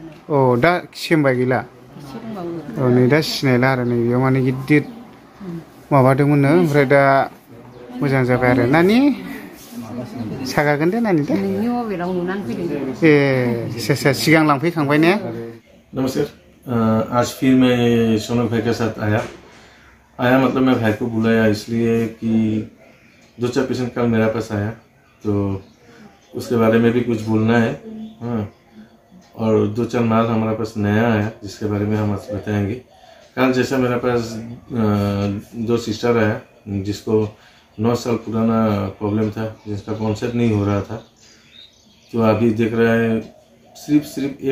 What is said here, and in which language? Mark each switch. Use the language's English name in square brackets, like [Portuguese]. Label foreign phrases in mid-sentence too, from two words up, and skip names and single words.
[Bodo] अ दा सेमबाय गैला एसे दंबावो औ नै दा सिनायला आरो नै बेयाव माने गिदिर माबादोंमोननो ओमफ्राय दा मोजां जाबाय आरो नानि सागागोन दे नानि दे नोंनि मबाइलाव नुनानै फैदों ए आच्छा सिगां लांफैखांबाय ने [Hindi] नमस्कार आज फिर मैं सोनू भाई के साथ आया मतलब मैं भाई को बुलाया इसलिए कि 2-4 पेशेंट कल मेरे पास आया तो उसके बारे में भी कुछ बोलना है हाँ और 2-4 माल हमारे पास नया आया जिसके बारे में हम आपसे बताएंगे कल जैसा मेरे पास 2 सिस्टर आया जिसको 9 साल पुराना प्रॉब्लम था जिसका कॉन्सेप्ट नहीं हो रहा था तो अभी देख रहा है सिर्फ